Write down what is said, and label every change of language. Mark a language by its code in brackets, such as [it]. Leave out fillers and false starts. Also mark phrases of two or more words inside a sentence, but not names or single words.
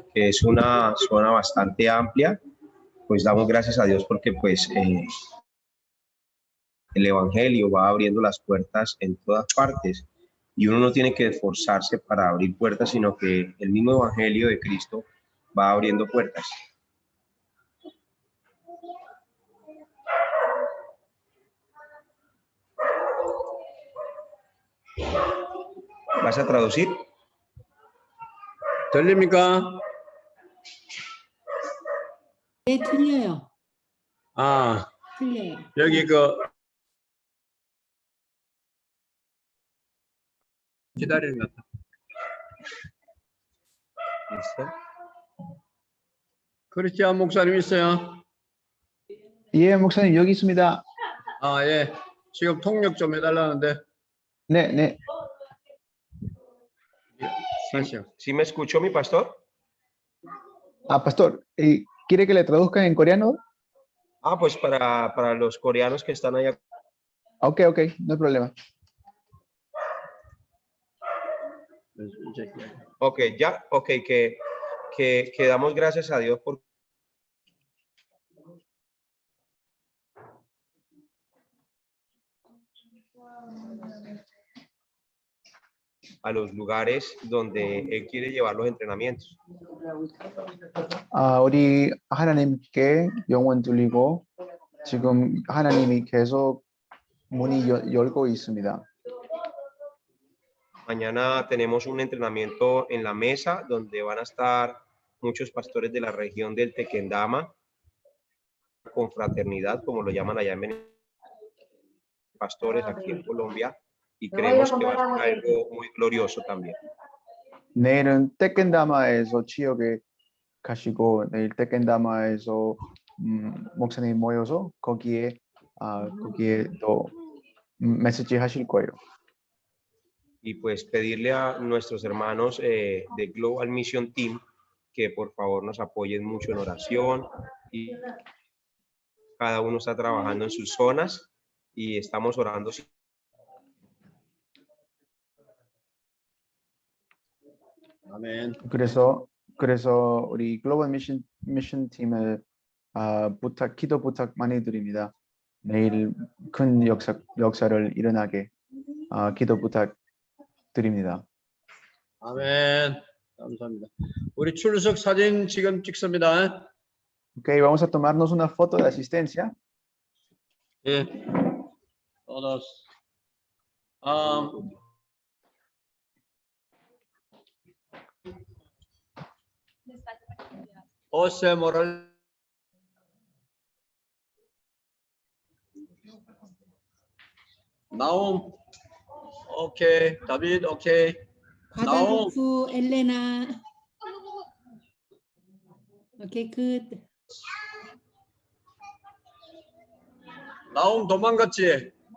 [es] que es una zona bastante amplia. Pues damos gracias a Dios porque pues el Evangelio va abriendo las puertas en todas partes y uno no tiene que esforzarse para abrir puertas, sino que el mismo Evangelio de Cristo va abriendo puertas. ¿Vas a traducir? [ko] 들립니까? 네, 틀려요. 틀려요. 여기 기다리는 것 같아. [es] ¿Listo? [ko] 크리스티안 목사님 있어요? 예, 목사님 여기 있습니다. 예. 지금 통역 좀 해달라는데. 네, 네. 다시요. [es] ¿Sí me escuchó mi pastor? Ah, pastor, ¿quiere que le traduzcan en coreano? Pues para los coreanos que están allá. Ok, no hay problema. Ok, ya, ok, que que damos gracias a Dios por a los lugares donde Él quiere llevar los entrenamientos. [ko] 우리 하나님께 영혼 돌리고 지금 하나님이 계속 문이 열고 있습니다. [es] Mañana tenemos un entrenamiento en la mesa donde van a estar muchos pastores de la región del Tequendama, confraternidad, como lo llaman allá en Venezuela, pastores aquí en Colombia, y creemos que va a ser algo muy glorioso también. [ko] 내일은 떼켄다마에서 지역에 가시고 내일 떼켄다마에서 목사님 모여서 거기에 또 메시지 하실 거예요. [es] Y pues pedirle a nuestros hermanos de Global Mission Team que por favor nos apoyen mucho en oración, y cada uno está trabajando en sus zonas y estamos orando. [ko] 아멘. 그래서 우리 글로벌 미션 팀을 기도 부탁 많이 드립니다. 내일 큰 역사를 일어나게 기도 부탁드립니다. 아멘. 감사합니다. 우리 출석 사진 지금 찍습니다. [es] Okay, vamos a tomarnos una foto de asistencia. [ko] 예. todos. José Morales. 나옴. 오케이. 다vid 오케이. [en] 과다루프 엘레나. okay good. 나옴 도망갔지.